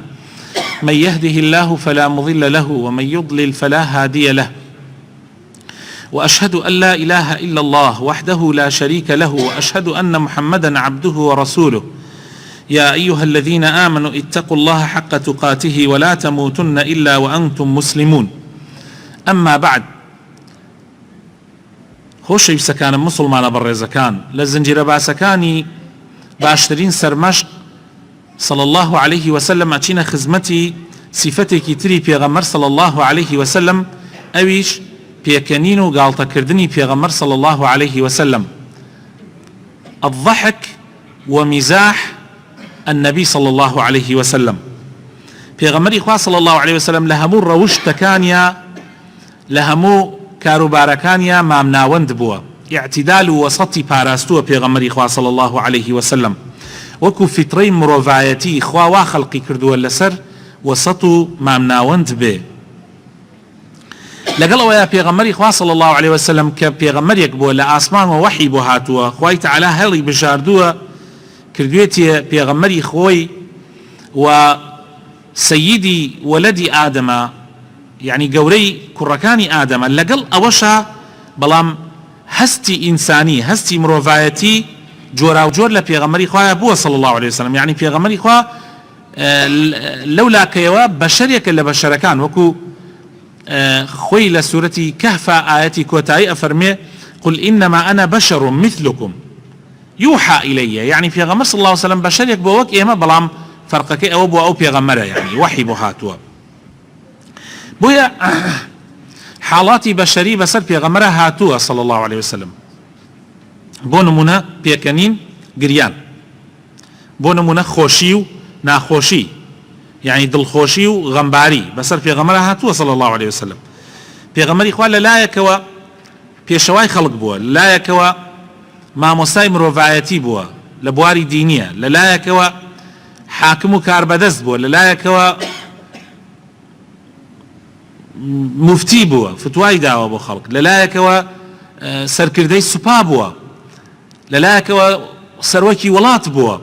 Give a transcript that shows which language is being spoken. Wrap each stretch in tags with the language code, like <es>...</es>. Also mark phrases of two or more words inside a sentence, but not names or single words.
<ar>من يهده الله فلا مضل له ومن يضلل فلا هادي له، وأشهد أن لا إله إلا الله وحده لا شريك له، وأشهد أن محمدا عبده ورسوله. يا أيها الذين آمنوا اتقوا الله حق تقاته ولا تموتن إلا وأنتم مسلمون. أما بعد،</ar> <ckb>خۆشەویستەکانم مسلمانە بەڕێزەکان، لە زنجیرە باسەکانی باشترین سەرمەشق</ckb> <ar>صلى الله عليه وسلم</ar> <ckb>ئەچینە خزمەتی سیفەتێکی تری پێغەمبەر</ckb> <ar>صلى الله عليه وسلم،</ar> <ckb>ئەویش پێکەنین و گاڵتەکردنی پێغەمبەر</ckb> <ar>صلى الله عليه وسلم، الضحك ومزاح النبي صلى الله عليه وسلم.</ar> <ckb>پێغەمبەری خوا</ckb> <ar>صلى الله عليه وسلم</ar> <ckb>لە هەموو ڕەوشتەکانیا، لە هەموو کاروبارەکانیا مامناوەند بووە، ئیعتیدال و وەسەتی پاراستووە پێغەمبەری خوا</ckb> <ar>صلى الله عليه وسلم،</ar> <ckb>وەکو فیترەی مرۆڤایەتی خوا وا خەڵقی کردووە لەسەر وەسەت و مامناوەند بێ. لەگەڵ ئەوەیە پێغەمبەری خوا</ckb> <ar>صلى الله عليه وسلم</ar> <ckb>کە پێغەمبەرێک بووە لە ئاسمانەوە وەحی بۆ هاتووە، خوای تەعالی هەڵی بژاردووە کردوێتیە پێغەمبەری خۆی و سەییدی وەلەدی ئادەمە، یعنی گەورەی کوڕەکانی ئادەمە. لەگەڵ ئەوەشە بەڵام هەستی ئینسانی، هەستی مرۆڤایەتی جۆراوجۆر لە پێغەمبەری خوایە بووە</ckb> <ar>صلى الله عليه وسلم.</ar> <ckb>یعنی پێغەمبەری خوا لەولاکەیەوە بەشەرێکە لە بەشەرەکان، وەکو خۆی لە سوورەتی کەهف ئاەتی کۆتایی ئەفەرمێ</ckb> <ar>قل إنما أنا بشر مثلكم يوحى إلي.</ar> <ckb>يعني پێغەمبەر</ckb> <ar>صلى الله عليه وسلم</ar> <ckb>بەشەرێک بۆ وەک ئێمە، بەڵام فەرقەکەی ئەوە بۆ ئەو پێغەمبەرە، يعني وحی بۆ هاتووە. بۆیە حاڵاتی بەشەری بەسەر پێغەمبەرە هاتووە</ckb> <ar>صلى الله عليه وسلم.</ar> <ckb>بۆ نمونە پێکەنین، گریان، بۆ نمونە خۆشی و ناخۆشی، يعني دڵخۆشی و غەمباری بەسەر پێغەمبەرە هاتووە</ckb> <ar>صلى الله عليه وسلم.</ar> <ckb>پێغەمبەری خوا لەلایەکەوە پێشەوای خەڵک بووە، لەلایەکەوە مامۆستای مرۆڤایەتی بووە لە بواری دینیە، لەلایەکەوە حاکم و کاربەدەست بووە، لەلایەکەوە مفتی بووە، فتوای داوە بۆ خەڵک، لەلایەکەوە سەرکردەی سوپا بووە، لەلایەکەوە سەرۆکی وڵات بووە.</ckb>